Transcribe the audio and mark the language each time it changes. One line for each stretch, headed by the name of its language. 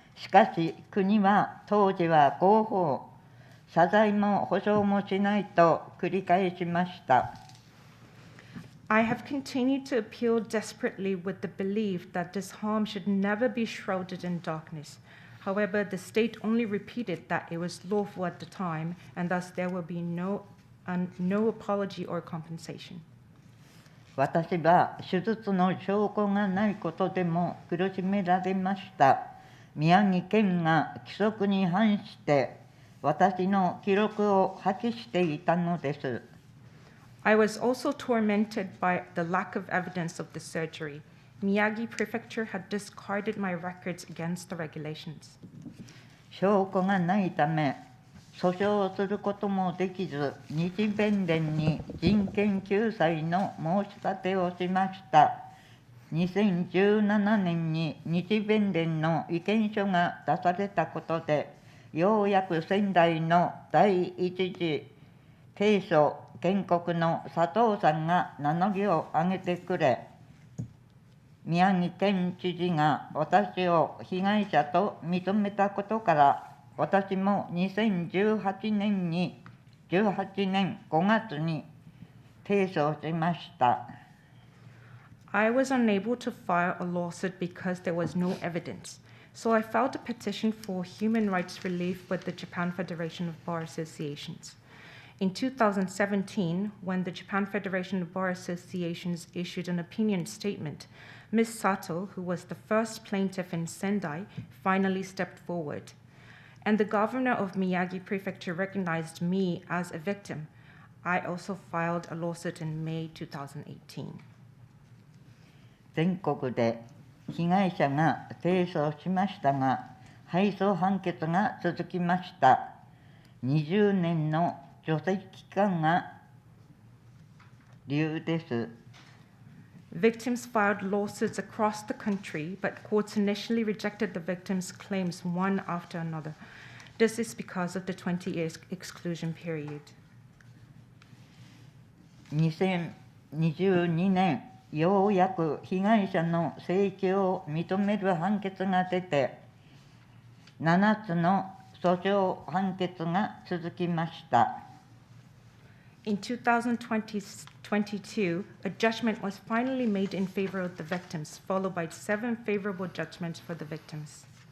Japanese: しかし国は当時は合法、謝罪も保証もしないと繰り返しました。
English: I have continued to appeal desperately with the belief that this harm should never be shrouded in darkness. However, the state only repeated that it was lawful at the time, and thus there will be no apology or compensation.
Japanese: 私は手術の証拠がないことでも苦しめられました。宮城県が規則に反して私の記録を破棄していたのです。
English: I was also tormented by the lack of evidence of the surgery. Miyagi Prefecture had discarded my records against the regulations.
Japanese: 証拠がないため、訴訟をすることもできず、日弁連に人権救済の申し立てをしました。 2017年に日弁連の意見書が出されたことで、ようやく仙台の第一次提訴原告の佐藤さんが名乗りを上げてくれ、宮城県知事が私を被害者と認めたことから、私も2018年5月に提訴しました。
English: I was unable to file a lawsuit because there was no evidence. So I filed a petition for human rights relief with the Japan Federation of Bar Associations. In 2017, when the Japan Federation of Bar Associations issued an opinion statement, Ms. Sato, who was the first plaintiff in Sendai, finally stepped forward. And the governor of Miyagi Prefecture recognized me as a victim. I also filed a lawsuit in May 2018.
Japanese: 全国で被害者が提訴しましたが、敗訴判決が続きました。 20年の除斥期間が理由です。
English: Victims filed lawsuits across the country, but courts initially rejected the victims' claims one after another. This is because of the 20-year exclusion period.
Japanese: 2022年、ようやく被害者の請求を認める判決が出て、7つの訴訟判決が続きました。
English: In 2022, a judgment was finally made in favor of the victims, followed by 7 favorable judgments for the victims.